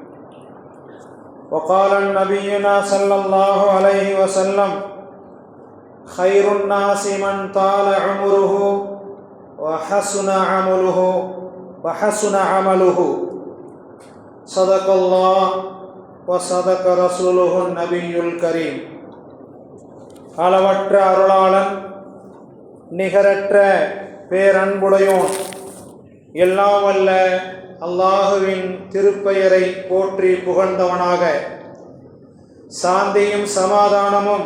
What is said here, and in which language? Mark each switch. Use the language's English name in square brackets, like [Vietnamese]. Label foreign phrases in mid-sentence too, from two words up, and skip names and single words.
[Arabic] وقال نبينا صلى الله عليه وسلم: خير الناس من طال عمره وحسن عمله. صدق الله وصدق رسوله النبي الكريم. [Tamil] அளவற்ற அருளாளன், நிகரற்ற பேரன்புடையோன், எல்லாம் வல்ல அல்லாஹுவின் திருப்பெயரை போற்றி புகழ்ந்தவனாக, சாந்தியும் சமாதானமும்